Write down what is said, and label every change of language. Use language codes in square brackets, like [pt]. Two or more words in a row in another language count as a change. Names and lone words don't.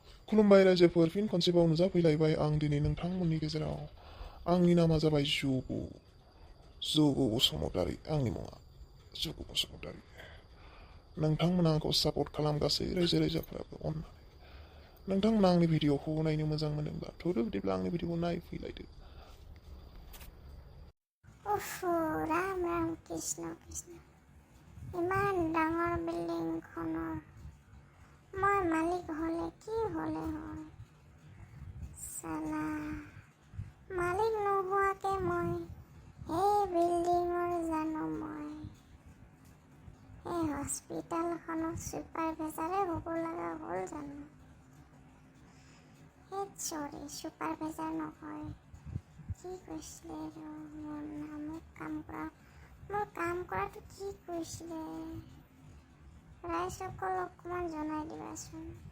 [brx] खुलुमबाय रायजोफोर फिन खनसेबाव नुजाफैलायबाय आं दिनै नोंथांमोननि गेजेराव आंनि नामा जाबाय जुगु बसुमतारी आंनि मुङा जुगु बसुमतारी नोंथांमोना आंखौ सापर्ट खालाम गासै रायजो राजाफोराबो अननानै नोंथांमोना आंनि भिडिअखौ नायनो मोजां मोनदोंब्ला थुदो बिदिब्ला आंनि भिडिअखौ नायफैलायदो [as] राम राम कृष्ण कृष्ण ইমান ডাঙৰ বিল্ডিংখনৰ মই মালিক হলে কি হলে হয় সালা মালিক নোহোৱাকে মই এই বিল্ডিঙৰ জানো মই এই হস্পিটালখনৰ ছুপাৰভাইজাৰে হ'ব লগা হ'ল জানো এই চৰি ছুপাৰভাইজাৰ নহয় কি কৈছিলে মোৰ নামত কাম কৰাটো কি কৈছিলে ৰাইজসকল অকণমান জনাই দিবাচোন